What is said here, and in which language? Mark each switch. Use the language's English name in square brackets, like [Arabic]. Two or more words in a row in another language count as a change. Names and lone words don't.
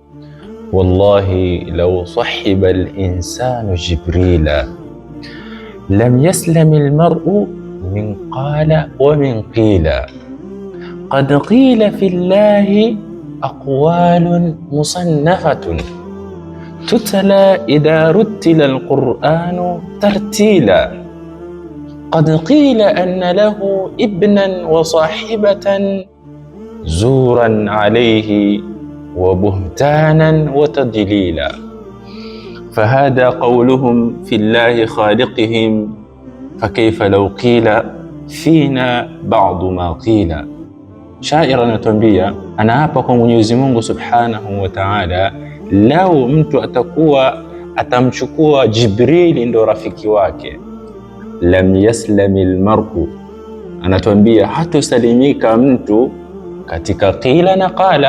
[Arabic] والله لو صاحب الإنسان جبريل لم يسلم المرء من قال ومن قيل قد قيل في الله أقوال مصنفة تتلى إذا رتل القرآن ترتيلا قد قيل أن له ابنا وصاحبة زورا عليه وبهتانا وتضليلا فهذا قولهم في الله خالقهم فكيف لو قيل فينا بعض ما قيل. [Swahili] Shair anatuambia, anaapa kwa Mwenyezi Mungu [Arabic] سبحانه وتعالى, [Swahili] lau mtu atamchukua Jibrili ndo rafiki wake, [Arabic] لم يسلم المرء, [Swahili] anatuambia hatosalimika mtu katika qila na qala.